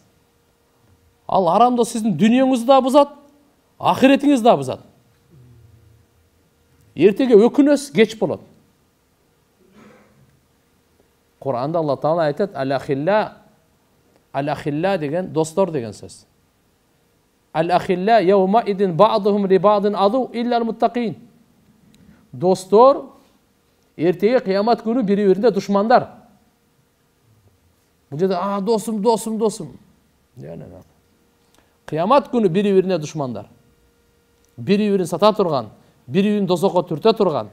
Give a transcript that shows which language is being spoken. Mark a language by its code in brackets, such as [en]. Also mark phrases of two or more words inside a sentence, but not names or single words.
[ky] Ал арам дос сиздин дүниеңизди да бузат, ахиретиңизди да бузат. Эртеге өкүнөс кеч болот. Кур'анда Алла Таала айтат: "Ал-ахилла" деген достор деген сөз. [ar] "الأخلاء يومئذ بعضهم لبعض عدو إلا المتقين." [ky] Достор эртеге кыямат күнү бири-биринде душмандар. Бул жерде досум. Кыямат күнү бири-бирине душмандар. Бири-бирин сата турган, бири-бирин дозокко түртө турган.